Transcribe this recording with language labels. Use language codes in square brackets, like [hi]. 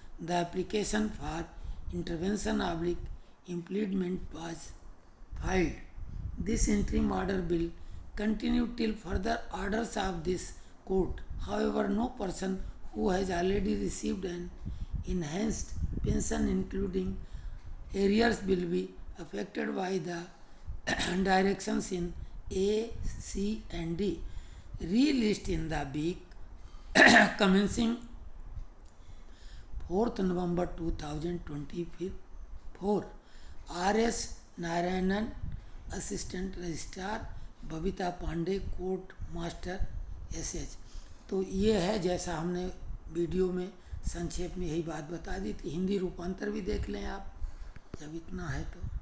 [en] The application for intervention oblique impleadment was filed. This interim order will continue till further orders of this court. However, no person who has already received an enhanced pension, including arrears, will be affected by the directions in A, C, and D released in the week commencing 4th November 2024. R.S. Narayanan, Assistant Registrar, Babita Pandey, court master SH. [hi] तो ये है, जैसा हमने video में संक्षेप में यही बात बता दी थी। हिंदी रूपांतर भी देख लें आप, जब इतना है तो।